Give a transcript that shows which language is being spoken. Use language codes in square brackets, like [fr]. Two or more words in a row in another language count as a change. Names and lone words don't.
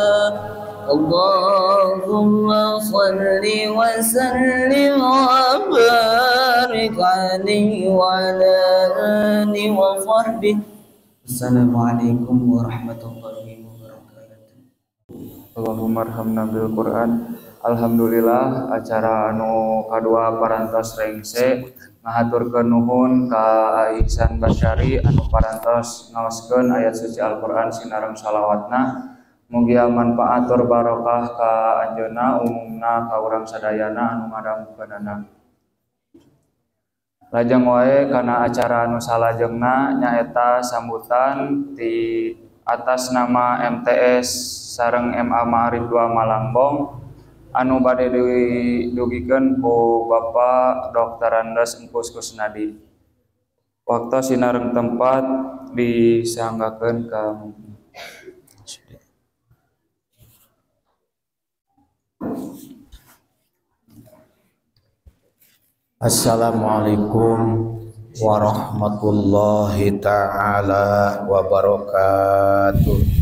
[ar] اللهم صل وسلم وبارك عليه وعلى آله وصحبه. السلام عليكم ورحمة الله وبركاته. اللهم ارحمنا بالقرآن. [su] Alhamdulillah acara anu kadua parantos rengse ngahaturkeun nuhun ka Ihsan Basyari anu parantos ngaoskeun ayat suci Al-Qur'an sinareng salawatna. Mugi manfaat tur barokah ka anjeunna umumna ka urang sadayana anu ngadangkeunana. Lajeng wae kana acara anu salajengna nyaeta sambutan di atas nama MTS sareng MA Ma'arif 2 Malangbong anu bade didugikeun ku Bapak Dr. Andes Engkus Kusnadi. Waktu sinareng tempat disanggakeun ka [ar] السلام عليكم ورحمة الله تعالى وبركاته.